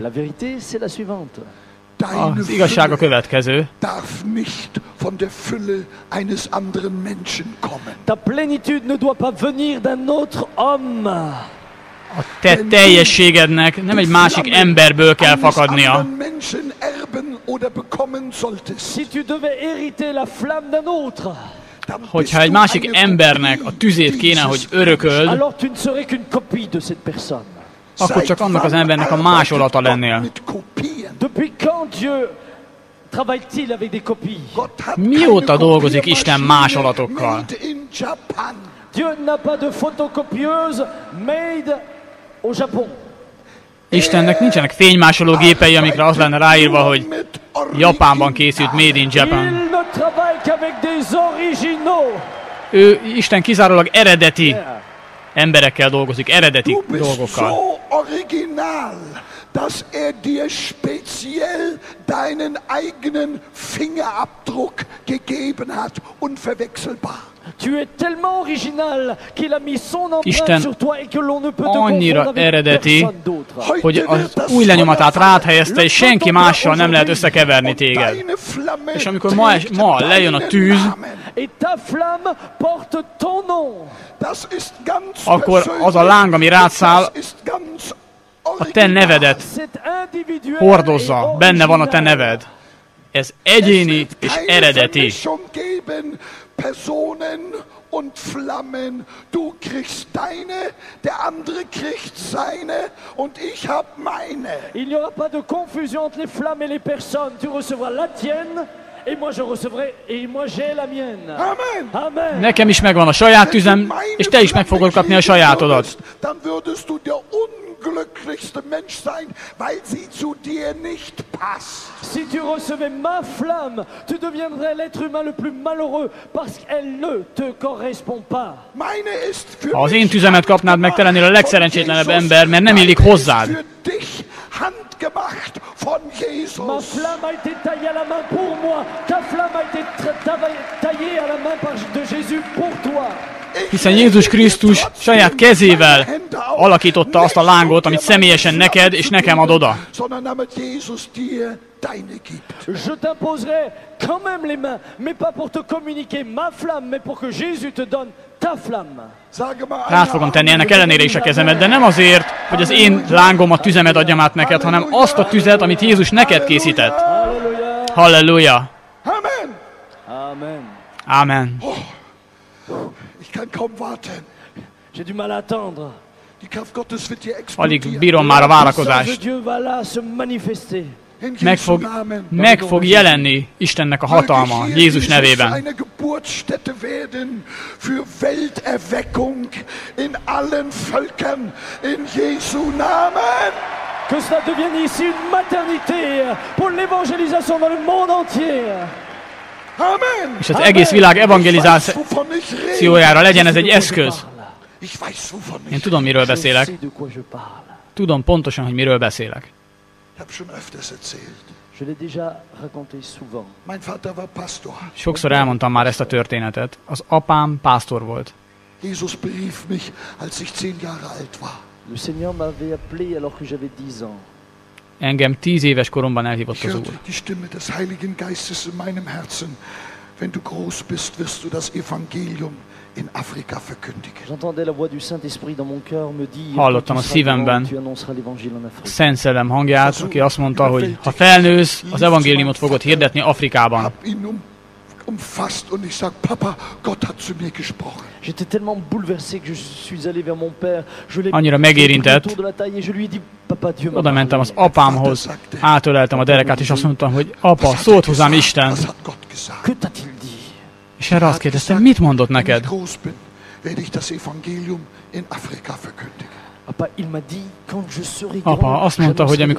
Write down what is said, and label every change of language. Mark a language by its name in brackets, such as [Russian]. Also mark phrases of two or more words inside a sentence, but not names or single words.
[French] La vérité, c'est la suivante. [German] deine [Hungarian] Az igazság a [German] Fülle [Hungarian] következő. [German] darf nicht von der Fülle eines anderen Menschen kommen. [French] Ta plénitude ne doit pas venir d'un autre homme. [Hungarian] A te teljességednek nem egy másik emberből kell [German] Eines [Hungarian] fakadnia. [German] anderen Menschen erben oder bekommen solltest, [French] Si tu devais hériter la flamme d'un autre, [German] dann bist [Hungarian] Hogyha egy [German] du [Hungarian] másik [German] eine [Hungarian] embernek a [German] Kopie [Hungarian] tüzét kéne, hogy [German] dieses [Hungarian] örököld, [French] alors tu ne serais qu'une copie de cette personne. [Hungarian] akkor csak annak az embernek a másolata lennél. [German] mit Kopien. [French] Depuis quand Dieu travaille-t-il avec des copies? [German] Gott hat [Hungarian] Mióta [German] keine [Hungarian] dolgozik Isten [German] Kopiermaschine [Hungarian] másolatokkal? [English] made in Japan. [French] Dieu n'a pas de photocopieuse made au Japon. [Hungarian] Istennek nincsenek fénymásoló gépei, amikre az lenne ráírva, hogy Japánban készült [English] Made in Japan. [French] Il ne travaille qu'avec des originaux. [Hungarian] Isten kizárólag eredeti emberekkel dolgozik, eredeti [German] Du bist [Hungarian] dolgokkal. [German] so original, dass dir speziell deinen eigenen Fingerabdruck gegeben hat, unverwechselbar. [French] Tu es tellement original qu'il a mis son empreinte [Hungarian] Isten [French] sur toi et que l'on ne peut te [Hungarian] annyira [French] confondre avec [Hungarian] eredeti, [French] personne d'autre. [Hungarian] hogy az új lenyomatát rád helyezte, és senki mással nem lehet összekeverni téged. És amikor ma lejön a tűz, [French] Et ta flamme porte ton nom. [Hungarian] akkor az a láng, ami rád száll, a te nevedet [French] C'est individuel [Hungarian] hordozza, [French] et [Hungarian] benne van a te [French] original. [Hungarian] neved. Ez egyéni és eredeti. [German] Personen und Flammen. Du kriegst deine, der andere kriegt seine und ich hab meine. [French] Il n'y aura pas de confusion entre les flammes et les personnes. Tu recevras la tienne et moi je recevrai et moi j'ai la mienne. Amen. [Hungarian] Amen. Nekem is megvan a saját tüzem, és te is meg fogod kapni a sajátodat. [German] Dann würdest du der unglücklichste Mensch sein, weil sie zu dir nicht passt. [French] Si tu recevais ma flamme, tu deviendrais l'être humain le plus malheureux parce qu'elle ne te correspond pas. [German] Meine ist für [Hungarian] Ha az én [German] mich [Hungarian] tüzemet kapnád meg, te lennél a legszerencsétlenebb ember, mert nem illik hozzád. [German] für dich handgemacht von Jesus. [French] Ma flamme a été taillée à la main pour moi. Ta flamme a été taillée à la main de Jésus pour toi. [Hungarian] Hiszen Jézus Krisztus saját kezével alakította azt a lángot, amit személyesen neked és nekem ad oda. [German] Sondern damit Jesus dir deine gibt. [French] Je t'imposerai quand même les mains, mais pas pour te communiquer ma flamme, mais pour que Jésus te donne ta flamme. [German] Sage mal [Hungarian] Rád fogom tenni ennek ellenére is a kezemet, de nem azért, hogy az én lángom, a tüzemet adjam át neked, hanem azt a tüzet, amit Jézus neked készített. [French] Alléluia. [Hungarian] Halleluja! Amen. Amen. Amen. [German] Ich kann kaum warten. [French] J'ai du mal à attendre. [German] Die Kraft Gottes wird dir [Hungarian] Alig [German] explodieren. [Hungarian] bírom már a [French] La puissance de [Hungarian] várakozást. [French] Dieu va là se manifester. [German] In [Hungarian] Meg [German] Jesu [Hungarian] fog, [German] Namen. [Hungarian] meg fog jelenni Istennek a hatalma [German] Möge [Hungarian] Jézus [German] hier [Hungarian] nevében. [German] eine Geburtsstätte werden für Welterweckung in allen Völkern. In Jesu Namen. [French] Que cela devienne ici une maternité pour l'évangélisation dans le monde entier. Amen. [Hungarian] És az egész világ evangelizációjára legyen ez egy eszköz. [German] Ich weiß, wovon [Hungarian] Én [German] ich [Hungarian] tudom, miről [French] Je [Hungarian] beszélek. [French] sais de quoi je parle. [Hungarian] Tudom pontosan, hogy miről beszélek. [German] habe schon öfters erzählt. [French] Je l'ai déjà raconté souvent. [German] Mein Vater war Pastor. [Hungarian] Sokszor elmondtam már ezt a történetet. Az apám pásztor volt. [German] Jesus berief mich, als ich 10 Jahre alt war. [French] Le Seigneur m'avait appelé alors que j'avais 10 ans. [Hungarian] Engem 10 éves koromban elhívott [German] Ich [Hungarian] az [German] hörte [Hungarian] Úr. [German] die Stimme des Heiligen Geistes in meinem Herzen. Wenn du groß bist, wirst du das Evangelium in Afrika verkündigen. [French] J'entendais la voix du Saint-Esprit dans mon cœur me dire [Hungarian] Hallottam [French] que [Hungarian] a [French] tu seras [Hungarian] szívemben [French] grand, tu annonceras l'évangile en Afrique. [Hungarian] Szent Szellem hangját, aki azt mondta, hogy ha felnősz, az evangéliumot fogod hirdetni Afrikában. [German] Hab ihn umfasst und ich sage, Papa, Gott hat zu mir gesprochen. [French] J'étais tellement bouleversé que je suis allé vers mon père. Je l'ai [Hungarian] Annyira megérintett, [French] autour de la taille et je lui ai dit, Papa, Dieu m'a [Hungarian] oda mentem az [French] parlé. [Hungarian] apámhoz, átöleltem a derekát, és azt mondtam, hogy apa, szólt hozzám Isten. [German] Was hat Gott gesagt? [French] Que t'a-t-il dit? [Hungarian] És erre azt kérdeztem, mit mondott [German] Wenn ich [Hungarian] neked? [German] groß bin, werde ich das Evangelium in Afrika verkündigen. [French] Papa, il m'a dit, quand je serai [Hungarian] Apa, [French] grand, [Hungarian] azt mondta, hogy amikor